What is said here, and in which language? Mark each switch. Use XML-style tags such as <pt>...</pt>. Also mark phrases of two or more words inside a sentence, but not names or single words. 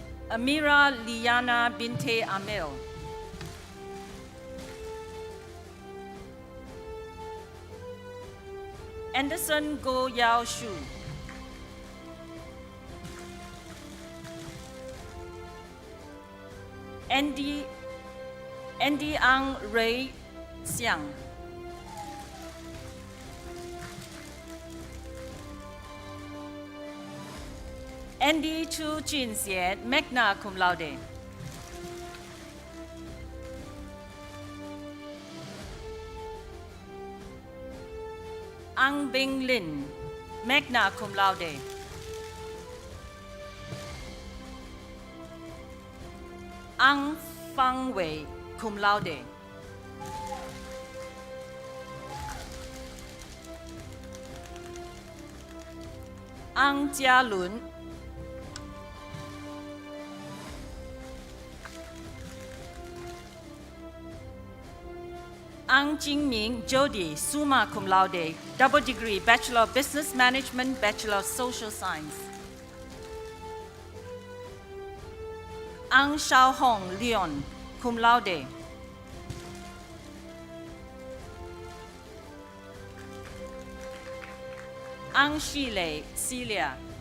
<en>Amira Liana Binte Amil. Anderson Go Yao Shu. Andy Ang Ray Xiang. Andy Chu Jin Xian,</en> <la>magna cum laude.</la> <en>Ang Bing Lin,</en> <la>magna cum laude.</la> <en>Ang Fang Wei,</en> <la>cum laude.</la> <en>Ang Jia Lun. Ang Jingming Jody,</en> <la>summa cum laude,</la> <en>double degree, Bachelor of Business Management, Bachelor of Social Science. Ang Xiaohong Leon,</en> <la>cum laude.</la> <en>Ang Shilei Celia.</en>